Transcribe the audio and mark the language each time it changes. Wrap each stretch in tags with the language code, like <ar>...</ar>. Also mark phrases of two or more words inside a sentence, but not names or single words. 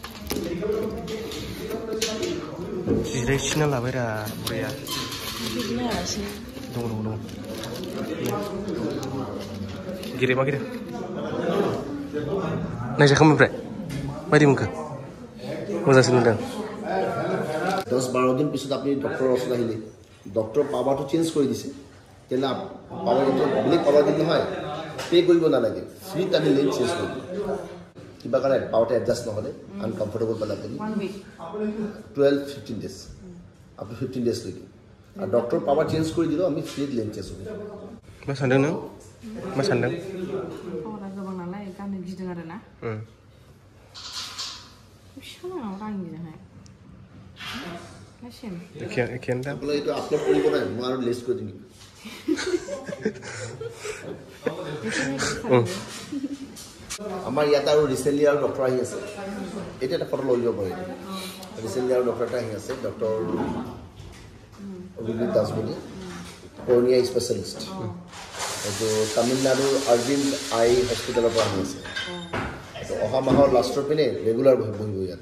<brx>जिरायसिना लाबायरा बुरैया बिदिनो आलासि दङ गिरे मा गिरे नायजाखांबाय ओमफ्राय मायदि मोनखो मोजांसो नुदों</brx> <as>10-12 दिन पिছত আপনি ডক্টৰৰ ওচৰত আহিলে ডক্টৰ পাৱাৰটো চেঞ্জ কৰি দিছে তেনে পাৱাৰ এইটো বেলেগ পাৱাৰ দিলে নহয় পে কৰিব নালাগে ফ্ৰীত আমি</as> <en>lens change</en> <as>কৰিব কিবা কাৰণে পাৱাৰটো এডজাষ্ট নহ'লে আনকমফৰ্টেবল পালে আপুনি 12-15</as> <en>days up to 15 days</en> <as>লৈকে আৰু ডক্টৰ পাৱাৰ চেঞ্জ কৰি দিলেও আমি ফ্ৰীত</as> <en>lens change</en> <as>কৰিব</as> <brx>मा सानदों नों मा सानदों पावारा गोबां नालाय गाननो गिदों आरो ना बिसिनाव रांगिजोंहाय एखेयानो दा</brx> <as>আপোনালোকে এইটো আপলোড কৰিব নাই মই আৰু লিষ্ট কৰি দিম আমাৰ ইয়াত আৰু ৰিচেণ্টলি আৰু ডক্টৰ আহি আছে এটা এটা ফটো লৈ যাব পাৰি ৰিচেণ্টলি আৰু ডক্টৰ এটা আহি আছে ডক্টৰ অভিজিত দাস বুলি</as> <en>cornea specialist</en> <as>এইটো তামিলনাডুৰ অৰবিন্দ আই হস্পিটেলৰ পৰা আহি আছে এইটো অহা মাহৰ লাষ্টৰ পিনে ৰেগুলাৰ বহিব ইয়াত</as>